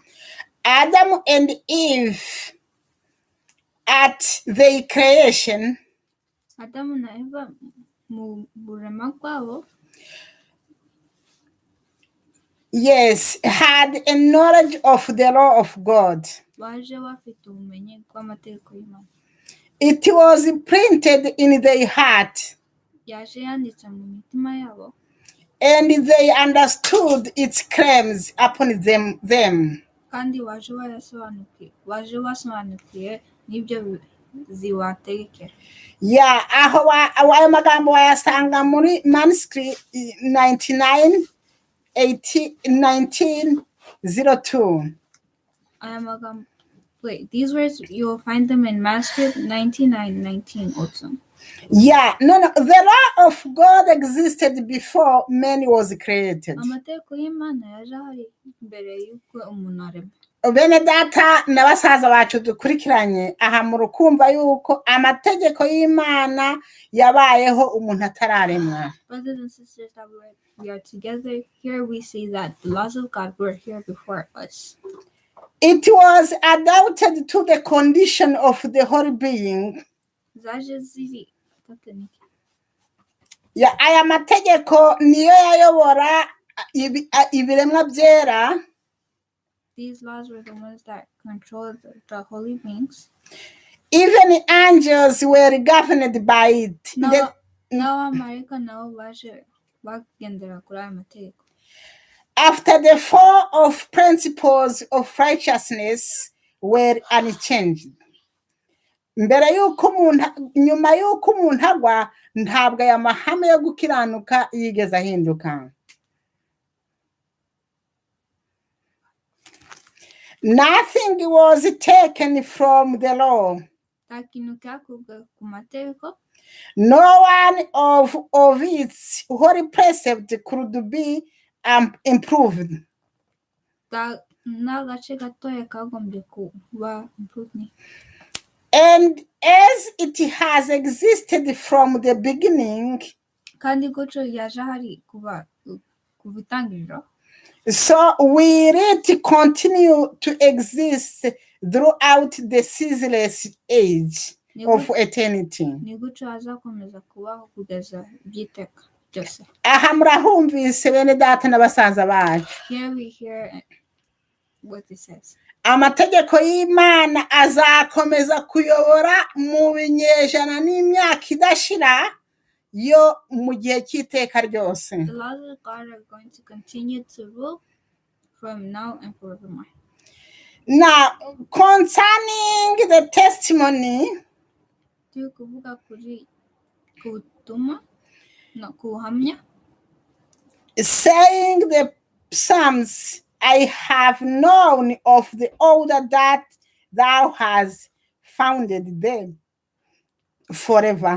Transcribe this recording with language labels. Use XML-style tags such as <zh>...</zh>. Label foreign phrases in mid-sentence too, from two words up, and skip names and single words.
<en>Adam and Eve at their creation.</en> <rw>Adamu na Eva mu burema bwabo.</rw> <en>Yes, had a knowledge of the law of God.</en> <rw>Baje bafite ubumenyi bw'amategeko y'Imana.</rw> <en>It was printed in their heart.</en> <rw>Yaje yanditse mu mitima yabo.</rw> <en>And they understood its claims upon them.</en> <rw>Kandi baje basobanukiye n'ibyo ziwategekera. Ayo magambo wayasanga muri manuscript 1902. Aya magambo.</rw> <en>Wait, these words you will find them in manuscript 1919 also. The law of God existed before man was created.</en> <rw>Amategeko y'Imana yaje ahari mbere y'uko umuntu aremwa. Bene data na basaza bacu dukurikiranye aha mu rukumva yuko amategeko y'Imana yabayeho umuntu atararemwa.</rw> <en>Brothers and sisters, that we are together here, we see that the laws of God were here before us. It was adapted to the condition of the whole being.</en> <rw>Zaje ziri aya mategeko niyo yayobora ibiremwa byera.</rw> <en>These laws were the ones that controlled the holy beings. Even angels were governed by it.</en> <rw>N'abamarayika nabo baje bagendera kuri aya mategeko.</rw> <en>After the fall of principles of righteousness were unchanged.</en> <rw>Nyuma y'uko umuntu agwa ntabwo aya mahame yo gukiranuka yigeze ahinduka.</rw> <en>Nothing was taken from the law. No one of its holy precepts could be improved. And as it has existed from the beginning, so will it continue to exist throughout the ceaseless age of eternity.</en> <rw>Aha murahumvise bene data na basaza bacu.</rw> <en>Here we hear what it says.</en> <rw>Amategeko y'Imana azakomeza kuyobora mu binyejana n'imyaka idashira yo mu gihe cy'iteka ryose.</rw> <en>The laws of God are going to continue to rule from now and forevermore. Now, concerning the testimony, saying the Psalms, I have known of the order that thou hast founded them forever.</en>